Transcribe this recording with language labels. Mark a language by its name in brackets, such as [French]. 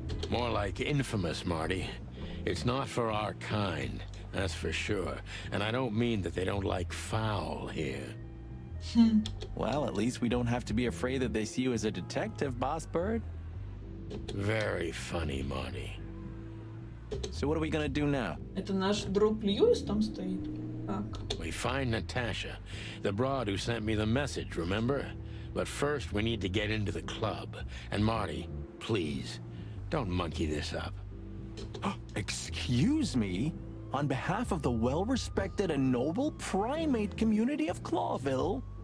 [English] More like infamous, Marty. It's not for our kind, that's for sure. And I don't mean that they don't like foul here. Well, at least we don't have to be afraid that they see you as a detective, Boss Bird. Very funny, Marty. So what are we gonna do now? [Russian] Это наш друг Льюис там стоит? Так. [English] We find Natasha, the broad who sent me the message, remember? But first, we need to get into the club. And Marty, please, don't monkey this up. Excuse me? On behalf of the well-respected and noble primate community of Clawville?